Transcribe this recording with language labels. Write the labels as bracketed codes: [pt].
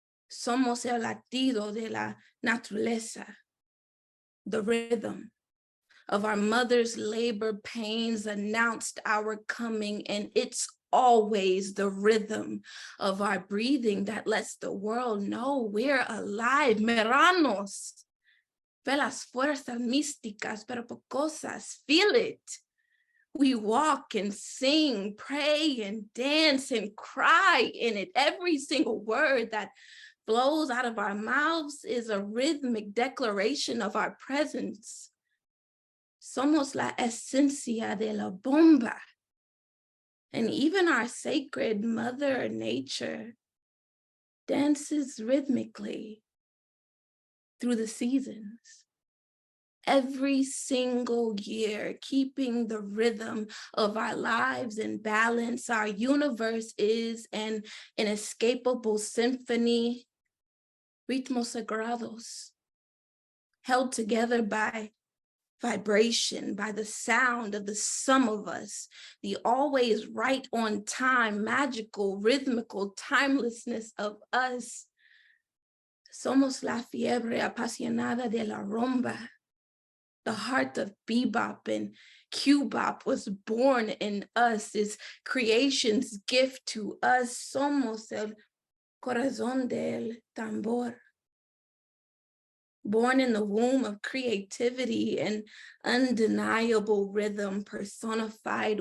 [es] Somos el latido de la naturaleza, [en] the rhythm of our mother's labor pains announced our coming, and it's always the rhythm of our breathing that lets the world know we're alive. [es] Meranos, ve las fuerzas místicas, pero pocosas, [en] feel it. We walk and sing, pray and dance and cry in it. Every single word that flows out of our mouths is a rhythmic declaration of our presence. [es] Somos la esencia de la bomba. [en] And even our sacred mother nature dances rhythmically through the seasons. Every single year, keeping the rhythm of our lives in balance. Our universe is an inescapable symphony, [es] ritmos sagrados, [en] held together by vibration, by the sound of the sum of us, the always right on time, magical, rhythmical timelessness of us. [es] Somos la fiebre apasionada de la rumba. [en] The heart of bebop and cubop was born in us, is creation's gift to us. [es] Somos el corazón del tambor. [en] Born in the womb of creativity and undeniable rhythm personified.